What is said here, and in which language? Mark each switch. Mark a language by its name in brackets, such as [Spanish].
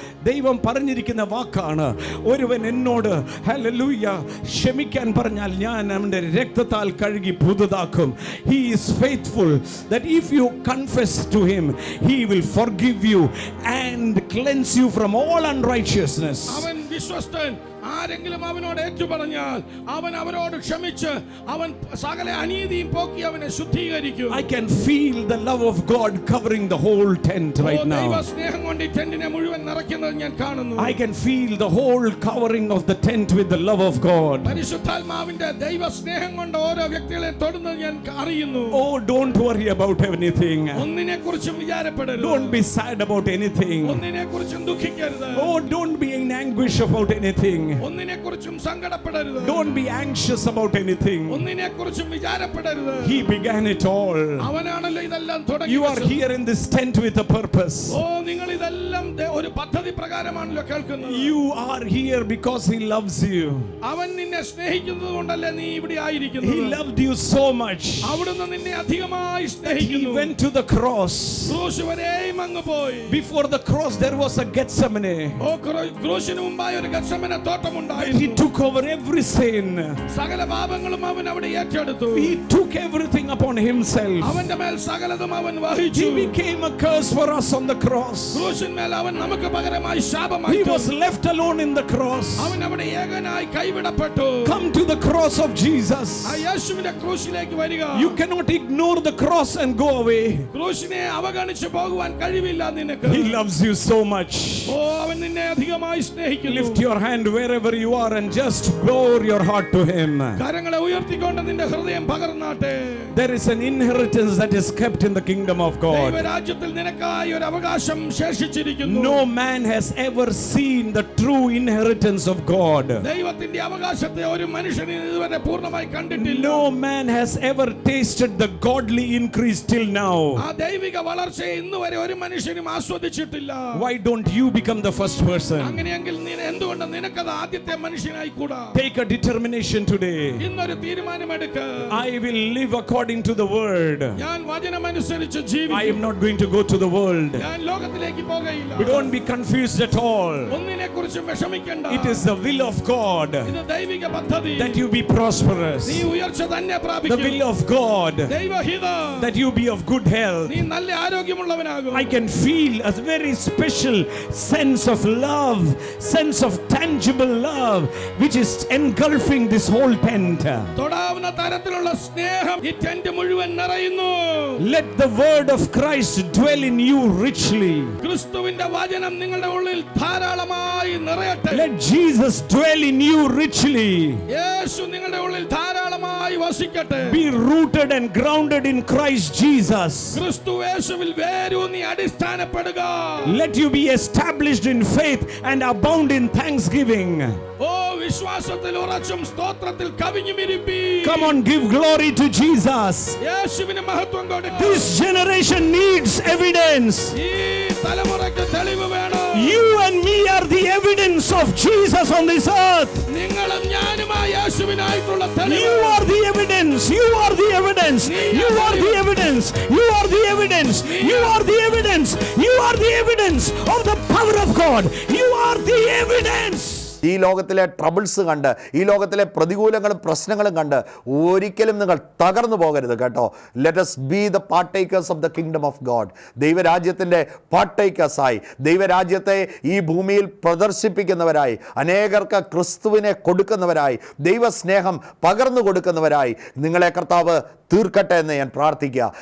[Malayalam] ദൈവം പറഞ്ഞിരിക്കുന്ന വാക്കാണ്, ഒരുവൻ എന്നോട് ഹല്ലേലൂയ ക്ഷമിക്കാൻ പറഞ്ഞാൽ ഞാൻ അവന്റെ രക്തത്താൽ കഴുകി പുതുതാക്കും. [English] He is faithful that if you confess to him, he will forgive you and cleanse you from all unrighteousness. [Malayalam] അവൻ വിശ്വസ്തൻ. ആരെങ്കിലും അവനോട് ഏറ്റുപറഞ്ഞാൽ അവൻ അവരോട് ക്ഷമിച്ച് അവൻ സകല അനീതിയും പോക്കി അവനെ ശുദ്ധീകരിക്കും. [English] I can feel the love of God covering the whole tent right now. [Malayalam] ദൈവ സ്നേഹം കൊണ്ട് ഈ ടെന്റിനെ മുഴുവൻ നിറയ്ക്കുന്നത് ഞാൻ കാണുന്നു. [English] I can feel the whole covering of the tent with the love of God. [Malayalam] പരിശുദ്ധാത്മാവിന്റെ ദൈവ സ്നേഹം കൊണ്ട് ഓരോ വ്യക്തികളെ തൊടുന്നത് ഞാൻ അറിയുന്നു. [English] Oh, don't worry about anything. [Malayalam] ഒന്നിനെക്കുറിച്ചും വിചാരപ്പെടരുത്. [English] Don't be sad about anything. [Malayalam] ഒന്നിനെക്കുറിച്ചും ദുഃഖിക്കരുത്. [English] Oh, don't be in anguish about anything. [Malayalam] ഒന്നിനെക്കുറിച്ചും സങ്കടപ്പെടരുത്. [English] Don't be anxious about anything. [Malayalam] ഒന്നിനെക്കുറിച്ചും വിചാരപ്പെടരുത്. [English] He began it all. [Malayalam] അവനാണല്ലോ ഇതെല്ലാം തുടങ്ങിയത്. [English] You are here in this tent with a purpose. [Malayalam] ഓ, നിങ്ങൾ ഇതെല്ലാം ഒരു പദ്ധതി പ്രകാരമാണല്ലോ കേൾക്കുന്നത്. [English] You are here because he loves you. [Malayalam] അവൻ നിന്നെ സ്നേഹിക്കുന്നത് കൊണ്ടല്ലേ നീ ഇവിടെ ആയിരിക്കുന്നത്. [English] He loved you so much. [Malayalam] അവിടുന്ന് നിന്നെ അധികമായി [English] He [Malayalam] സ്നേഹിക്കുന്നു. [English] went to the cross. [Malayalam] ക്രൂശ് വരെയും അങ്ങ് പോയി. [English] Before the cross there was a Gethsemane. [Malayalam] ഓ, ക്രൂശിന് മുമ്പായി ഒരു ഗത്സമന തോട്ടമുണ്ടായിരുന്നു. [English] He took over every sin. [Malayalam] സകല പാപങ്ങളും അവൻ അവിടെ ഏറ്റെടുത്തു. [English] He took everything upon himself. [Malayalam] അവന്റെ മേൽ സകലതും അവൻ വഹിച്ചു. [English] He became a curse for us on the cross. [Malayalam] ക്രൂശിന്മേൽ അവൻ നമുക്ക് പകരമായി ശാപമായി. [English] He was left alone in the cross. [Malayalam] അവൻ അവിടെ ഏകനായി കൈവിടപ്പെട്ടു. [English] Come to the cross of Jesus. [Malayalam] ആ യേശുവിന്റെ ക്രൂശിലേക്ക് വരിക. [English] You cannot ignore the cross and go away. [Malayalam] ക്രൂശിനെ അവഗണിച്ചു പോകുവാൻ കഴിവില്ല നിനക്ക്. [English] He loves you so much. [Malayalam] ഓ, അവൻ നിന്നെ അധികമായി സ്നേഹിക്കുന്നു. [English] Lift your hand wherever you are and just pour your heart to him. [Malayalam] കരങ്ങളെ ഉയർത്തിക്കൊണ്ട് നിന്റെ ഹൃദയം പകർന്നാട്ടെ. [English] There is an inheritance that is kept in the kingdom of God. [Malayalam] ദൈവരാജ്യത്തിൽ നിനക്കായി ഒരു അവകാശം ശേഷിച്ചിരിക്കുന്നു. [English] No man has ever seen the true inheritance of God. [Malayalam] ദൈവത്തിന്റെ അവകാശത്തെ ഒരു മനുഷ്യൻ ഇതുവരെ പൂർണ്ണമായി കണ്ടിട്ടില്ല. [English] No man has ever tasted the godly increase till now. [Malayalam] ആ ദൈവിക വളർച്ചയെ ഇന്നുവരെ ഒരു മനുഷ്യനും ആസ്വദിച്ചിട്ടില്ല. [English] Why don't you become the first person? [Malayalam] അങ്ങനെയെങ്കിൽ നീ എന്തുകൊണ്ട് നിനക്കത് ആദ്യത്തെ മനുഷ്യനായി കൂടാ? [English] Take a determination today. [Malayalam] ഇന്നൊരു തീരുമാനമെടുക്ക്. [English] I will live according to the word. [Malayalam] ഞാൻ വചനമനുസരിച്ച് [English] I [Malayalam] ജീവിക്കും. [English] am not going to go to the world. [Malayalam] ഞാൻ ലോകത്തിലേക്ക് പോകയില്ല. [English] Don't be confused at all. [Malayalam] ഒന്നിനെക്കുറിച്ചും വിഷമിക്കണ്ട. [English] It is the will of God [Malayalam] ഇത് ദൈവിക പദ്ധതി. [English] that you be prosperous. [Malayalam] നീ ഉയർച്ച തന്നെ [English] The [Malayalam] പ്രാപിക്കും. [English] will of God [Malayalam] ദൈവഹിതം [English] that you be of good health. [Malayalam] നീ നല്ല ആരോഗ്യമുള്ളവനാകും. [English] I can feel a very special sense of love, sense of tangible love, which is engulfing this whole tent. [Malayalam] തൊടാവുന്ന തരത്തിലുള്ള സ്നേഹം ഈ ടെന്റ് മുഴുവൻ നിറയുന്നു. [English] Let the word of Christ dwell in you richly. [Malayalam] ക്രിസ്തുവിന്റെ വചനം നിങ്ങളുടെ ഉള്ളിൽ ധാരാളമായി നിറയട്ടെ. [English] Let Jesus dwell in you richly. [Malayalam] യേശു നിങ്ങളുടെ ഉള്ളിൽ ധാരാളമായി സ്ഥിരമായി വസിക്കട്ടെ. [English] Be rooted and grounded in Christ Jesus. [Malayalam] ക്രിസ്തു യേശുവിൽ വേരൂന്നി അടിസ്ഥാനപ്പെടുക. [English] Let you be established in faith and abound in thanksgiving. [Malayalam] ഓ വിശ്വാസത്തിൽ ഉറച്ചും സ്തോത്രത്തിൽ കവിഞ്ഞുമിരിപ്പി. [English] Come on, give glory to Jesus. [Malayalam] യേശുവിന് മഹത്വം കൊടുക്കുക. [English] This generation needs evidence. [Malayalam] ഈ തലമുറയ്ക്ക് തെളിവ് വേണം. [English] You and me are the evidence of Jesus on this earth. [Malayalam] നിങ്ങളും ഞാനുമായി യേശുവിനായിട്ടുള്ള തെളിവ്. [English] You are the evidence. You are the evidence. You are the evidence. You are the evidence. You are the evidence. You are the evidence of the power of God. You are the evidence. [Malayalam] ഈ ലോകത്തിലെ troubles കണ്ട്, ഈ ലോകത്തിലെ പ്രതികൂലങ്ങളും പ്രശ്നങ്ങളും കണ്ട് ഒരിക്കലും നിങ്ങൾ തകർന്നു പോകരുത് കേട്ടോ. [English] Let us be the partakers of the kingdom of God. [Malayalam] ദൈവരാജ്യത്തിൻ്റെ പാർട്ടേക്കേഴ്സായി, ദൈവരാജ്യത്തെ ഈ ഭൂമിയിൽ പ്രദർശിപ്പിക്കുന്നവരായി, അനേകർക്ക് ക്രിസ്തുവിനെ കൊടുക്കുന്നവരായി, ദൈവസ്നേഹം പകർന്നു കൊടുക്കുന്നവരായി നിങ്ങളെ കർത്താവ് തീർക്കട്ടെ എന്ന് ഞാൻ പ്രാർത്ഥിക്കുക.